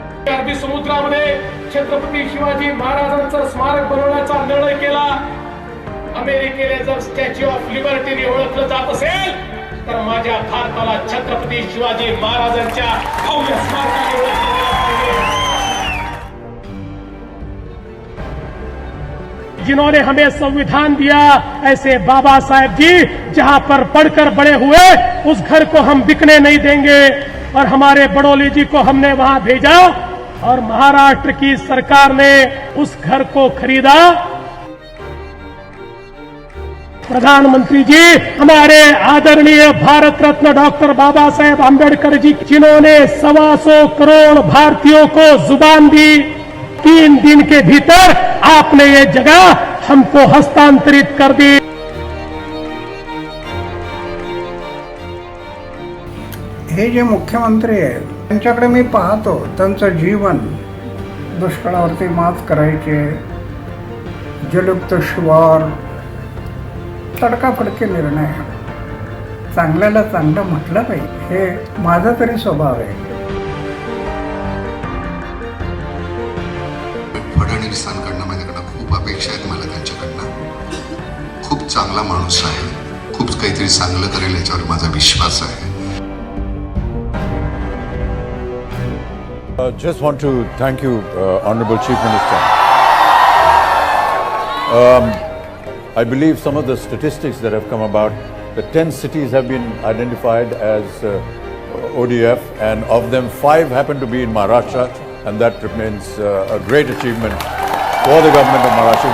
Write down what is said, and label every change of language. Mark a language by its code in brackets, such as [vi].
[mr] अरबी समुद्रामध्ये छत्रपती शिवाजी महाराजांचं स्मारक बनवण्याचा निर्णय केला। अमेरिकेने जर स्टॅच्यू ऑफ लिबर्टीने ओळखलं जात असेल तर माझ्या भारताला छत्रपती शिवाजी महाराजांच्या भव्य स्मारकाने ओळखलं पाहिजे। [hi] जिन्होंने हमें संविधान दिया, ऐसे बाबा साहेब जी जहां पर पढ़कर बड़े हुए, उस घर को हम बिकने नहीं देंगे। और हमारे बड़ोली जी को हमने वहां भेजा और महाराष्ट्र की सरकार ने उस घर को खरीदा। प्रधानमंत्री जी हमारे आदरणीय भारत रत्न डॉक्टर बाबा साहेब आंबेडकर जी, जिन्होंने 125 करोड़ भारतीयों को जुबान दी, 3 दिन के भीतर आपने ये जगह हमको हस्तांतरित कर दी। [mr] हे जे मुख्यमंत्री आहेत त्यांच्याकडे मी पाहतो, त्यांचं जीवन दुष्काळावरती मात करायचे, जलयुक्त शिवार, तडकाफडके निर्णय, चांगल्याला चांगलं म्हटलं पाहिजे, हे माझा तरी स्वभाव आहे। फडणवीसांकडनं माझ्याकडनं खूप अपेक्षा आहेत मला त्यांच्याकडनं। खूप चांगला माणूस आहे, खूप काहीतरी चांगलं करेल याच्यावर माझा विश्वास आहे। [en] Just want to thank you, Honorable Chief Minister. I believe some of the statistics that have come about, the 10 cities have been identified as ODF, and of them 5 happen to be in Maharashtra, and that remains a great achievement for the government of Maharashtra.